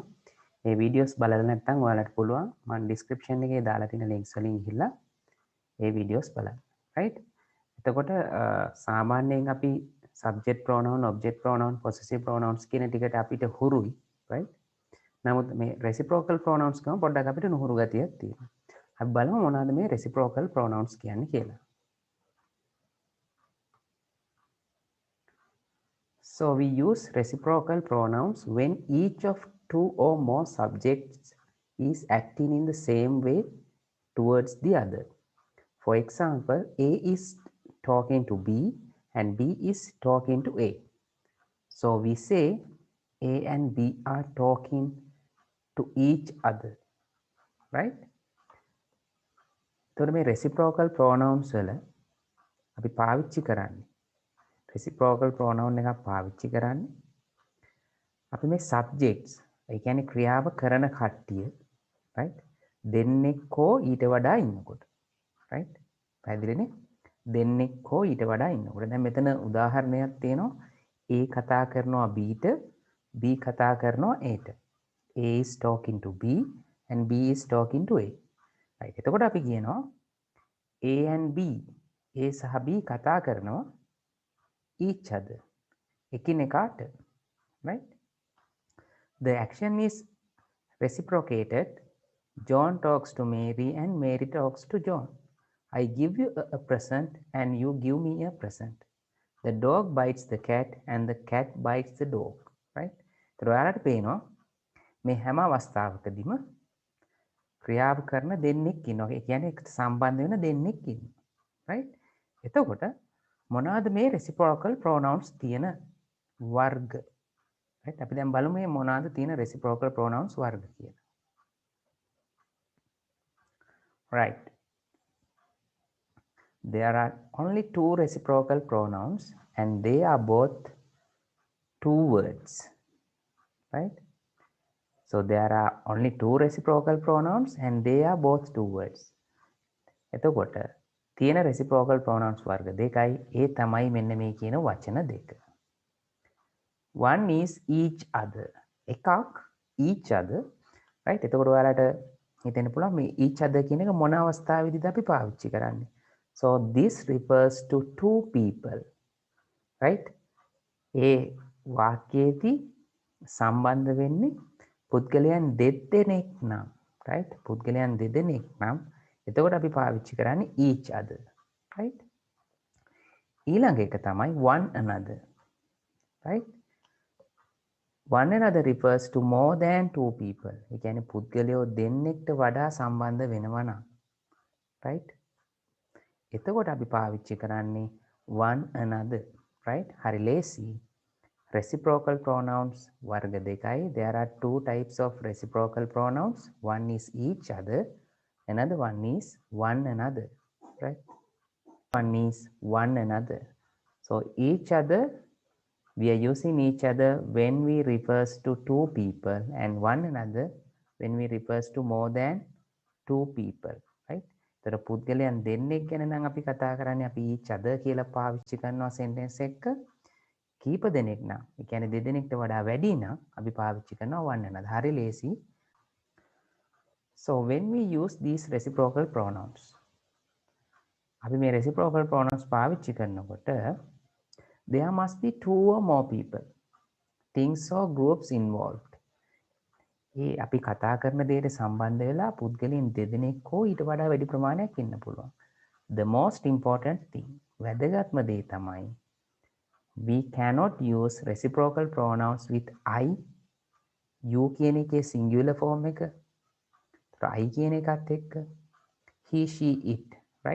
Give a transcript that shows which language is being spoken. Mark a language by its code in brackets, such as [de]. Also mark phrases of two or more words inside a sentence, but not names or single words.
[si] මේ වීඩියෝස් බලලා නැත්නම් ඔයාලට පුළුවන් මම description එකේ දාලා තියෙන links වලින් ගිහිල්ලා ඒ වීඩියෝස් බලන්න. right? එතකොට සාමාන්‍යයෙන් අපි [en] subject pronoun, object pronoun, possessive pronouns [si] කියන ටිකට අපිට හුරුයි. right? නමුත් මේ [en] reciprocal pronouns [si] ගම පොඩ්ඩක් අපිට නුහුරු ගතියක් තියෙනවා. අපි බලමු මොනවද මේ [en] reciprocal pronouns [si] කියන්නේ කියලා. [en] So we use reciprocal pronouns when each of two or more subjects is acting in the same way towards the other. For example, A is talking to B and B is talking to A. So we say A and B are talking to each other, right? [si] එතකොට මේ [en] reciprocal pronouns [si] වල අපි පාවිච්චි කරන්නේ [en] reciprocal pronoun [si] එකක් පාවිච්චි කරන්නේ අපි මේ subjects ඒ කියන්නේ ක්‍රියාව කරන කට්ටිය right දෙන්නෙක් හෝ ඊට වඩා ඉන්නකොට right පැහැදිලිනේ දෙන්නෙක් හෝ ඊට වඩා ඉන්නකොට දැන් මෙතන උදාහරණයක් තියෙනවා A කතා කරනවා B ට B කතා කරනවා A ට [en] A is talking to B and B is talking to A right [si] එතකොට අපි කියනවා [en] A and B [si] A සහ B කතා කරනවා [en] each other [si] එකිනෙකාට [en] right the action is reciprocated. John talks to Mary and Mary talks to John. I give you a present and you give me a present. The dog bites the cat and the cat bites the dog. Right? [si] ඒතර ඔයාලට පේනවා මේ හැම අවස්ථාවකදීම ක්‍රියාව කරන දෙන්නෙක් ඉන්නවා. ඒ කියන්නේ එකට සම්බන්ධ වෙන දෙන්නෙක් ඉන්නවා. right? එතකොට මොනවාද මේ [en] reciprocal pronouns [si] තියෙන වර්ග? right? අපි දැන් බලමු මේ මොනවාද තියෙන [en] reciprocal pronouns [si] වර්ග කියලා. [en] right. There are only two reciprocal pronouns and they are both two words. Right? So there are only two reciprocal pronouns and they are both two words. [si] එතකොට තියෙන [en] reciprocal pronouns [si] වර්ග දෙකයි ඒ තමයි මෙන්න මේ කියන වචන දෙක. [en] One is each other. [si] එකක් [en] each other. right? [si] එතකොට ඔයාලට හිතෙන්න පුළුවන් මේ [en] each other [si] කියන එක මොන අවස්ථාවේදීද අපි පාවිච්චි කරන්නේ? [en] So this refers to two people. right? [si] ඒ වාක්‍යයේදී සම්බන්ධ වෙන්නේ පුද්ගලයන් දෙදෙනෙක් නම්. right? පුද්ගලයන් දෙදෙනෙක් නම් එතකොට අපි පාවිච්චි කරන්නේ [en] each other. right? [si] ඊළඟ එක තමයි [en] one another. right? One another refers to more than two people. [si] ඒ කියන්නේ පුද්ගලයෝ දෙන්නෙක්ට වඩා සම්බන්ධ වෙනවා නම්. right? එතකොට අපි පාවිච්චි කරන්නේ [en] one another. right? [si] හරි ලේසි. [en] Reciprocal pronouns [si] වර්ග දෙකයි. [en] There are two types of reciprocal pronouns. One is each other. Another one is one another. right? One is one another. So each other we are using each other when we refers to two people and one another when we refers to more than two people. right? [si] ඒතර පුද්ගලයන් දෙන්නෙක් ගැන නම් අපි කතා කරන්නේ අපි [en] each other [si] කියලා පාවිච්චි කරනවා sentence එක. කීප දෙනෙක් නම් ඒ කියන්නේ දෙදෙනෙක්ට වඩා වැඩි නම් අපි පාවිච්චි කරනවා [en] one another. [si] හරි ලේසි. [en] So when we use these reciprocal pronouns [si] අපි මේ reciprocal pronouns පාවිච්චි කරනකොට [en] there must be two or more people, things or groups involved. [si] ඒ අපි කතා කරන දෙයට සම්බන්ධ වෙලා පුද්ගලයන් දෙදෙනෙක් හෝ ඊට වඩා වැඩි ප්‍රමාණයක් ඉන්න පුළුවන්. [en] The most important thing, [si] වැදගත්ම දේ තමයි [en] we cannot use reciprocal pronouns with I, you [si] කියන එකේ [en] singular form [si] එක, I කියන එකත් එක්ක, [en] he, she, it, right?